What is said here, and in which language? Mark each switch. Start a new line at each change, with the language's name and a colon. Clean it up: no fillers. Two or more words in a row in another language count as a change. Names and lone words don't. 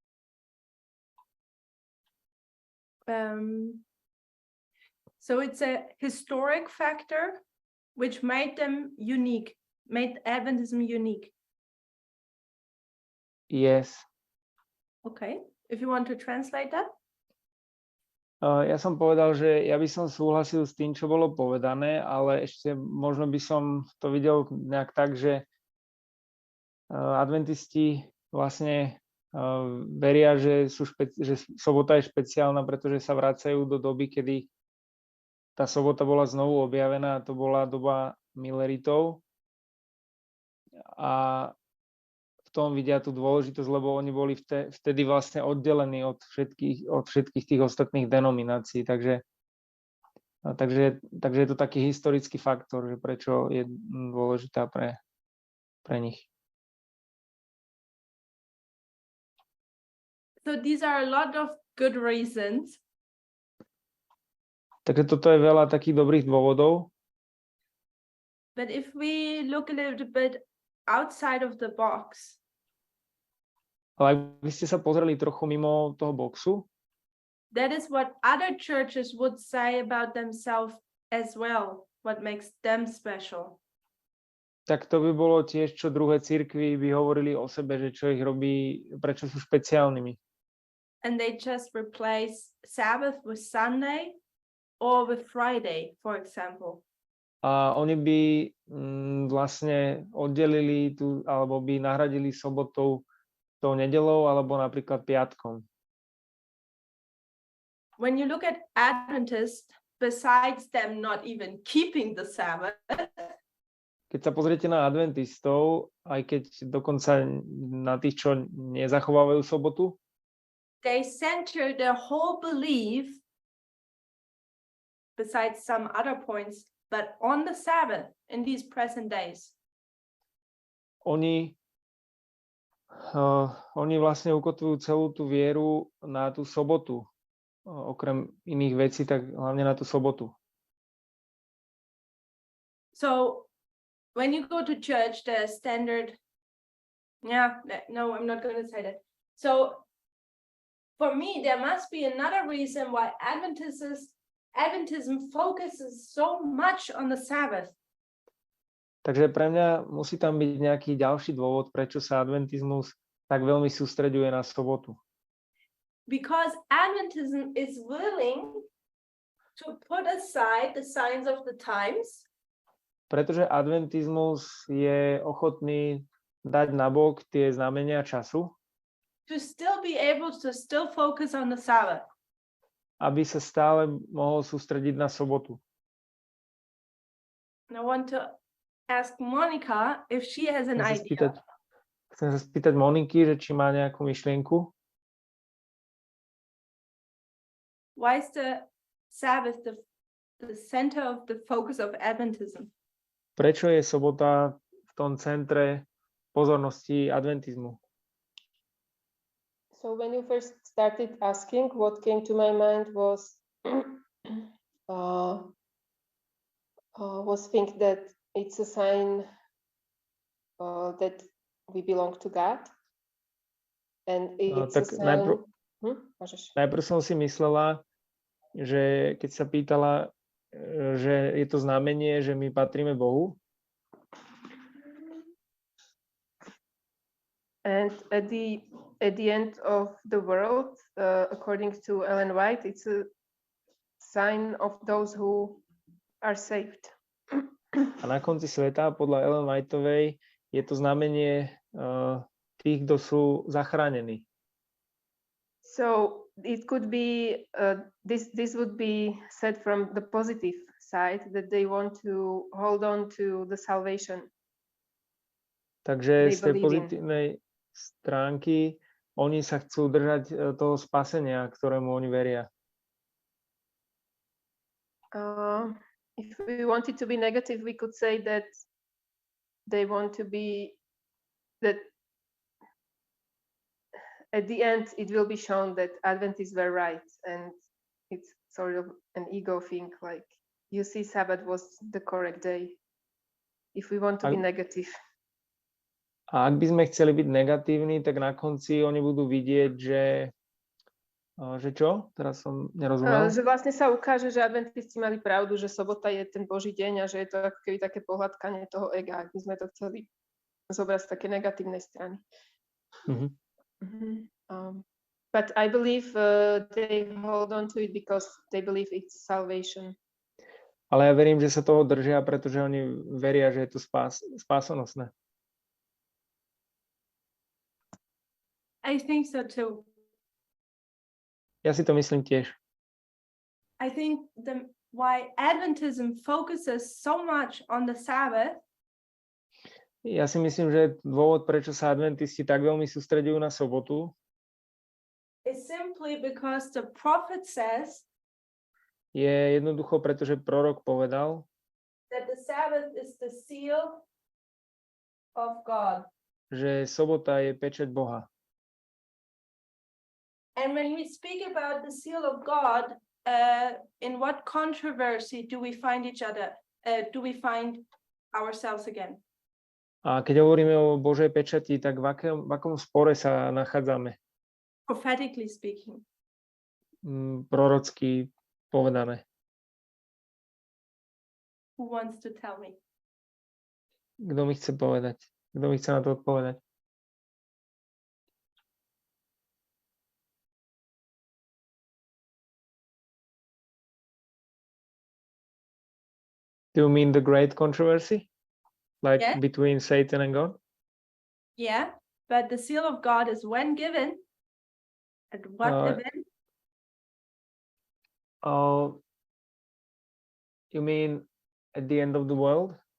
English: So it's a historic factor which made them unique, made Adventism unique. Yes. Okay, if you want to translate that.
Slovak: Ja som povedal, že ja by som súhlasil s tým, čo bolo povedané, ale ešte možno by som to videl nejak tak, že adventisti vlastne veria, že sobota je špeciálna, pretože sa vracajú do doby, kedy tá sobota bola znovu objavená, to bola doba Milleritov. A v tom vidia tú dôležitosť, lebo oni boli vtedy vlastne oddelení od všetkých tých ostatných denominácií. Takže je to taký historický faktor, že prečo je dôležitá pre nich.
English: So these are a lot of good reasons.
Slovak: Takže toto je veľa takých dobrých dôvodov.
English: But if we look a little bit outside of the box,
Slovak: Ale ak by ste sa pozreli trochu mimo toho boxu,
English: that is what other churches would say about themselves as well, what makes them special.
Slovak: tak to by bolo tiež, čo druhé cirkvi by hovorili o sebe, že čo ich robí, prečo sú špeciálnymi.
English: And they just replace Sabbath with Sunday or with Friday, for example.
Slovak: A oni by vlastne oddelili alebo by nahradili sobotou tou nedeľou alebo napríklad piatkom.
English: When you look at Adventists, besides them not even keeping the Sabbath,
Slovak: Keď sa pozriete na adventistov, aj keď dokonca na tých, čo nezachovávajú sobotu,
English: they center their whole belief, besides some other points, but on the Sabbath in these present days.
Slovak: oni vlastne ukotvujú celú tú vieru na tú sobotu. Okrem iných vecí, tak hlavne na tú sobotu.
English: So when you go to church, the standard, no, I'm not going to say that. So for me, there must be another reason why Adventism focuses so much on the Sabbath.
Slovak: Takže pre mňa musí tam byť nejaký ďalší dôvod, prečo sa adventizmus tak veľmi sústreďuje na sobotu.
English: Because Adventism is willing to put aside the signs of the times.
Slovak: Pretože adventizmus je ochotný dať nabok tie znamenia času,
English: to still be able to still focus on the Sabbath.
Slovak: aby sa stále mohol sústrediť na sobotu.
English: And I want to ask Monica if she has an idea.
Slovak: Chcem sa spýtať Moniky, že či má nejakú myšlienku.
English: Why is the Sabbath the center of the focus of Adventism?
Slovak: Prečo je sobota v tom centre pozornosti adventizmu?
English: So when you first started asking, what came to my mind was think that it's a sign that we belong to God, and it's a sign.
Slovak: Najprv som si myslela, že keď sa pýtala, že je to znamenie, že my patríme Bohu.
English: And at the end of the world, according to Ellen White, it's a sign of those who are saved.
Slovak: A na konci sveta, podľa Ellen Whiteovej, je to znamenie tých, kto sú zachránení.
English: So it could be this would be said from the positive side, that they want to hold on to the salvation.
Slovak: Takže z tej pozitívnej stránky oni sa chcú držať toho spasenia, ktorému oni veria.
English: If we wanted to be negative, we could say that they want to be that at the end it will be shown that Adventists were right, and it's sort of an ego thing, like you see Sabbath was the correct day, if we want to be negative.
Slovak: A ak by sme chceli byť negatívni, tak na konci oni budú vidieť, že čo? Teraz som nerozumel. Že vlastne sa ukáže, že adventisti mali pravdu, že sobota je ten Boží deň a že je to ako keby také pohľadkanie toho ega, ak by sme to chceli zobrať z také negatívnej strany.
English: But I believe they hold on to it because they believe it's salvation.
Slovak: Ale ja verím, že sa toho držia, pretože oni veria, že je to spásonosné.
English: I think so too.
Slovak: Ja si to myslím tiež.
English: I think why Adventism focuses so much on the Sabbath.
Slovak: Ja si myslím, že dôvod, prečo sa adventisti tak veľmi sústreďujú na sobotu,
English: is simply because the prophet says
Slovak: je jednoducho, pretože prorok povedal,
English: that the Sabbath is the seal of God.
Slovak: Že sobota je pečať Boha.
English: And when we speak about the seal of God, in what controversy do we find each other? Do we find ourselves again?
Slovak: A keď hovoríme o Božej pečati, tak v akom spore sa nachádzame?
English: prophetically speaking?
Slovak: Prorocky povedané.
English: Who wants to tell me?
Slovak: Kto mi chce povedať? Kto mi chce na to odpovedať?
English: Do you mean the great controversy? Like Yeah. between Satan and God? Yeah, but the seal of God is when given? At what event? Oh, you mean at the end of the world?